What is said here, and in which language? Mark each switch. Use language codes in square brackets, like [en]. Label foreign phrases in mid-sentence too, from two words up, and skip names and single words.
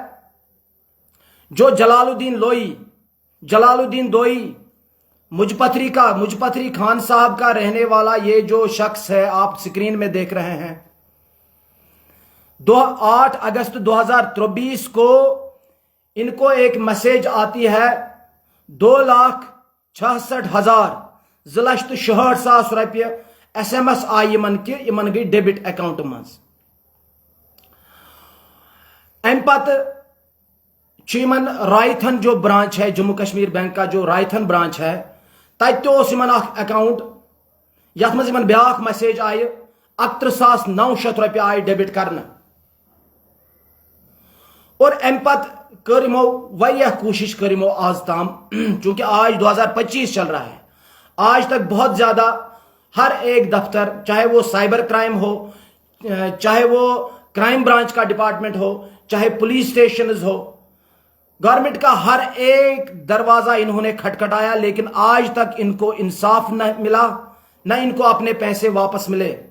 [hi] जो जलालुद्दीन दोई मुजपथरी खान साहब का रहने वाला ये जो शख्स है आप स्क्रीन में देख रहे हैं, 8 अगस्त 2023 को इनको एक मैसेज आती है, 2,66,000 ज़लश्त 66 रुपये [ks] SMS आई इमन गई डेबिट अकाउंट मज। अम पत इमन रायथन [hi] जो ब्रांच है, जम्मू कश्मीर बैंक का जो रायथन ब्रांच है, [ks] तमन अकाउंट यथ मज ब्या मैसेज आय 61,900 रुपये आय डेबिट करना। [hi] और [ks] अम पत कर वारिया कोशिश कर आज ताम, [hi] चूंकि आज 2025 चल रहा है, आज तक बहुत ज्यादा हर एक दफ्तर, चाहे वो [en] cyber crime [hi] हो, चाहे वो [en] crime branch [hi] का डिपार्टमेंट हो, चाहे [en] police station [hi] हो, गवर्नमेंट का हर एक दरवाजा इन्होंने खटखटाया, लेकिन आज तक इनको इंसाफ न मिला, न इनको अपने पैसे वापस मिले।